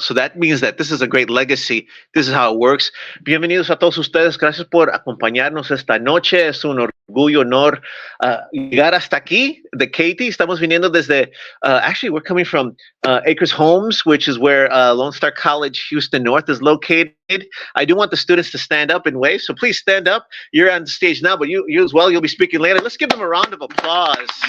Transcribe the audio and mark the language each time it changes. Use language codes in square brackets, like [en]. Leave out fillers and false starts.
[en] So that means that this is a great legacy. This is how it works. [es] Bienvenidos a todos ustedes. Gracias por acompañarnos esta noche. Es un orgullo, honor llegar hasta aquí de Katy. Estamos viniendo desde, [en] actually, we're coming from Acres Homes, which is where Lone Star College Houston North is located. I do want the students to stand up and wave, so please stand up. You're on the stage now, but you as well, you'll be speaking later. Let's give them a round of applause.